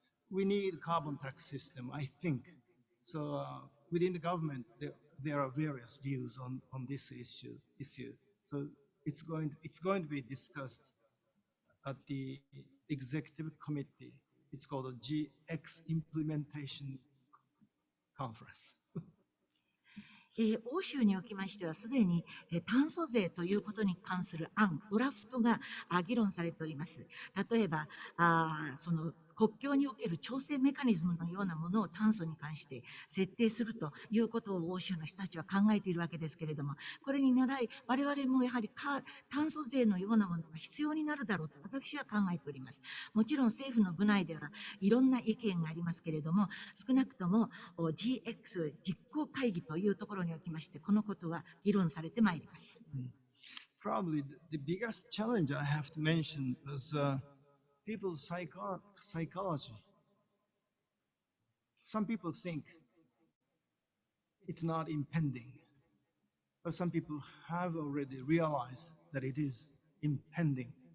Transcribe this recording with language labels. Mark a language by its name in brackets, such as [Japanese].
[English] We need a carbon tax system, I think. So within the government, there are various views on this issue. So it's going to be discussed at the executive committee. It's called a GX Implementation Conference. [Japanese] 欧州におきましては、すでに炭素税ということに関する案、ドラフトが議論されております。例えば、その国境における調整メカニズムのようなものを炭素に関して設定するということを欧州の人たちは考えているわけですけれども、これに倣い、我々もやはり炭素税のようなものが必要になるだろうと私は考えております。もちろん政府の部内ではいろんな意見がありますけれども、少なくとも GX 実行会議というところにおきまして、このことは議論されてまいります。 [English] Probably the biggest challenge I have to mention is people's psychology. Some people think it's not impending, but some people have already realized that it is impending.